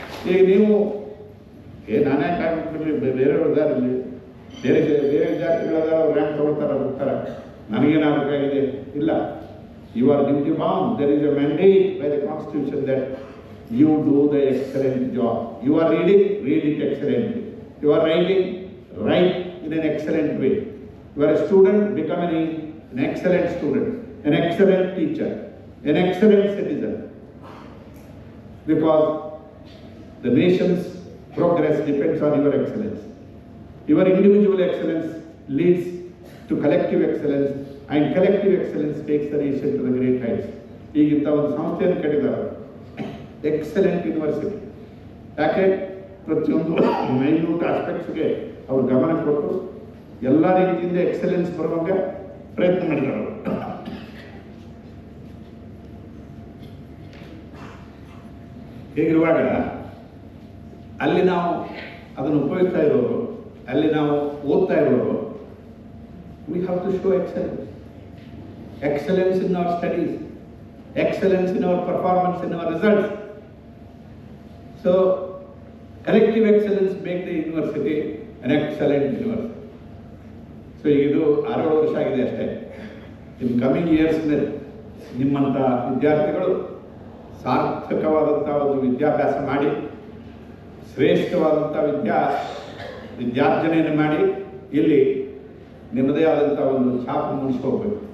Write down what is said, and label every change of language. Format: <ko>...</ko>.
<kn>ಈಗ ನೀವು ನಾನೇ ಕಾಯ್ಬಿಟ್ಬಿಡ್ರಿ, ಬೇರೆಯವ್ರು ಇದಾರಲ್ಲಿ, ಬೇರೆ ವಿದ್ಯಾರ್ಥಿಗಳಾದ ರ್ಯಾಂಕ್ ತೊಗೊಳ್ತಾರೆ, ಹೋಗ್ತಾರೆ, ನನಗೇನಾಗಬೇಕಾಗಿದೆ? ಇಲ್ಲ.</kn> <en>You are duty bound. There is a mandate by the constitution that you do the excellent job. You are reading, read it excellently. You are writing, write in an excellent way. You are a student, become an excellent student, an excellent teacher, an excellent citizen. Because the nation's progress depends on your excellence. Your individual excellence leads to collective excellence, and collective excellence takes the nation to the great heights.</en> <kn>ಈಗಿಂತ ಒಂದು ಸಂಸ್ಥೆಯನ್ನು ಕಟ್ಟಿದ್ದಾರೆ, excellent university. ಯಾಕೆ? ಪ್ರತಿಯೊಂದು minute ಆಸ್ಪೆಕ್ಟ್ಸ್ಗೆ ಅವರು ಗಮನ ಕೊಟ್ಟು ಎಲ್ಲ ರೀತಿಯಿಂದ ಎಕ್ಸಲೆನ್ಸ್ ಬರುವಾಗ ಪ್ರಯತ್ನ ಮಾಡಿದ್ದಾರೆ. ಹೀಗಿರುವಾಗ ಅಲ್ಲಿ ನಾವು ಅದನ್ನು ಉಪಯೋಗಿಸ್ತಾ ಇರೋರು, ಅಲ್ಲಿ ನಾವು ಓದ್ತಾ ಇರೋರು,</kn> <en>we have to show excellence. Excellence in our studies, excellence in our performance, in our results. So, collective excellence make the university an excellent university.</en> <kn>So, ಇದು 6 ವರ್ಷ ಆಗಿದೆ ಅಷ್ಟೇ. ಇನ್ ಕಮಿಂಗ್ ಇಯರ್ಸ್ನಲ್ಲಿ ನಿಮ್ಮಂಥ ವಿದ್ಯಾರ್ಥಿಗಳು ಸಾರ್ಥಕವಾದಂಥ ಒಂದು ವಿದ್ಯಾಭ್ಯಾಸ ಮಾಡಿ, ಶ್ರೇಷ್ಠವಾದಂಥ ವಿದ್ಯಾರ್ಜನೆಯನ್ನು ಮಾಡಿ ಇಲ್ಲಿ ನಿಮ್ಮದೇ ಆದಂಥ ಒಂದು ಛಾಪು ಮೂಡಿಸ್ಕೋಬೇಕು.</kn>